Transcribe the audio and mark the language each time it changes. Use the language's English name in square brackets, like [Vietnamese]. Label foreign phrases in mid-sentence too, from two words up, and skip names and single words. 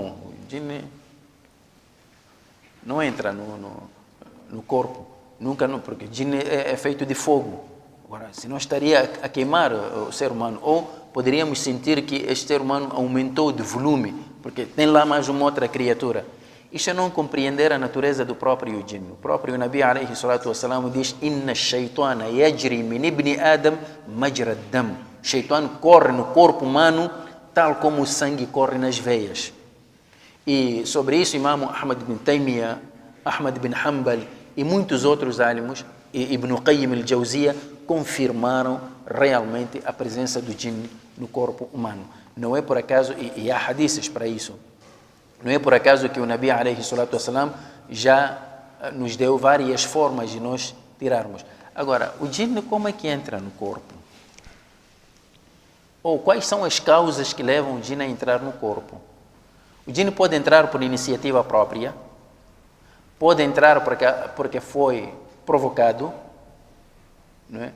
[Portuguese] O djinn não entra no corpo. Nunca não, porque o djinn é feito de fogo. Agora, senão estaria a queimar o ser humano. Ou poderíamos sentir que este ser humano aumentou de volume, porque tem lá mais uma outra criatura. Isto é não compreender a natureza do próprio djinn. O próprio Nabi [Arabic] عليه الصلاة والسلام [Portuguese] diz: [Arabic] إن الشيطان يجري من ابن آدم مجرى الدم. [Portuguese] Shaitan corre no corpo humano tal como o sangue corre nas veias. E sobre isso, Imam Ahmad bin Taymiyyah, Ahmad bin Hanbal e muitos outros álimos, e Ibn Qayyim al-Jawziyya, confirmaram realmente a presença do djinn no corpo humano. Não é por acaso, e há hadiths para isso, não é por acaso que o Nabi [Arabic] عليه الصلاة والسلام [Portuguese] já nos deu várias formas de nós tirarmos. Agora, o djinn como é que entra no corpo? Ou quais são as causas que levam o djinn a entrar no corpo? O djinn pode entrar por iniciativa própria, pode entrar porque foi provocado, não é?